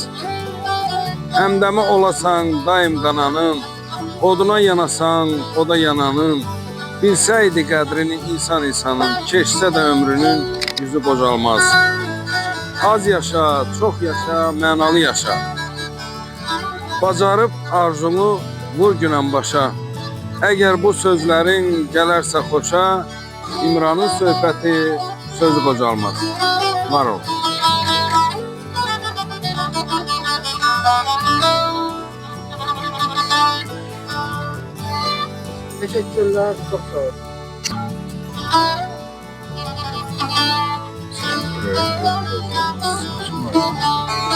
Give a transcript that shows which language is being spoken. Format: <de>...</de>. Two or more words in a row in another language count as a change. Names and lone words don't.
<az>Həmdəmi olasan daim qananın, oduna yanasan, oda yananın, bilsəydi qədrini insanın, keçsə də ömrünün yüzü qocalmaz. Az yaşa, çox yaşa, mənalı yaşa. Bacarıb arzunu vur günən başa. Əgər bu sözlərin gələrsə xoşa, İmranın söhbəti sözü qocalmaz. Var ol.</az> <tr>Teşekkürler, çok sağ olun. Teşekkür ederim.</tr>